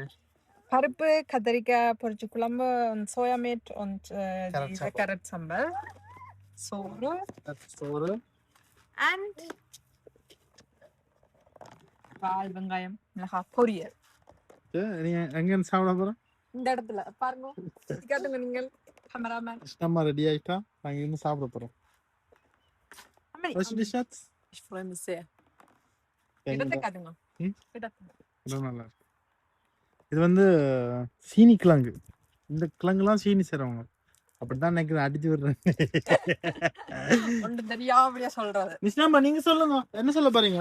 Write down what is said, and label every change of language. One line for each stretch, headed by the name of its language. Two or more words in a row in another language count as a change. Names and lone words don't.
Tamil: பருப்பு கத்திரிக்காய் பொரிச்சு குழம்பு, சோயா மீட் und கேரட் சம்பல், சோறு and பால் வெங்காயம் மிளகாய் பொரியல். நீங்க எங்க சாப்பிட போறோம்? இந்த இடத்துல பாருங்க காட்டுங்க நீங்கள் கேமராமேன். நம்ம ரெடி ஆயிட்டா நாங்க இருந்து சாப்பிட போறோம்.
German: Was die Schatz? Ich freue mich sehr.
Tamil: இடத்தை காட்டுங்க. நல்லா இருக்கு. இது வந்து சீனி கிழங்கு. இந்த கிழங்குலாம் சீனி செய்றவங்க அப்படிதான் நினைக்கிறேன். அடிச்சு விடுறேன் தெரியாம சொல்றது. நிஷ்ணாமா நீங்க சொல்லுங்க என்ன சொல்ல போறீங்க?